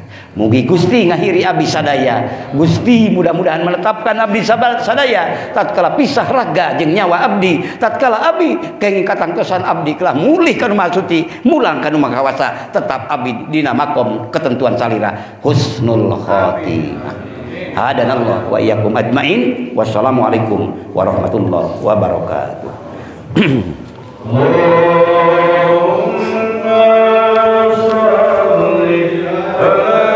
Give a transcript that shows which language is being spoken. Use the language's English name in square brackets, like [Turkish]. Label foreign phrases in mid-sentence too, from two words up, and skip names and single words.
[Sundanese] Mugi Gusti ngahiri abdi sadaya, Gusti mudah-mudahan menetapkan abdi sadaya tatkala pisah raga jeung nyawa abdi, tatkala abdi kenging katangtosan abdi kelah mulih ka rumah suci, mulang ka rumah kawasa, tetap abdi dina makom ketentuan salira [Arabic] حسن الخاتمة. هدانا الله وإياكم أجمعين. والسلام عليكم ورحمة الله وبركاته. اللهم صل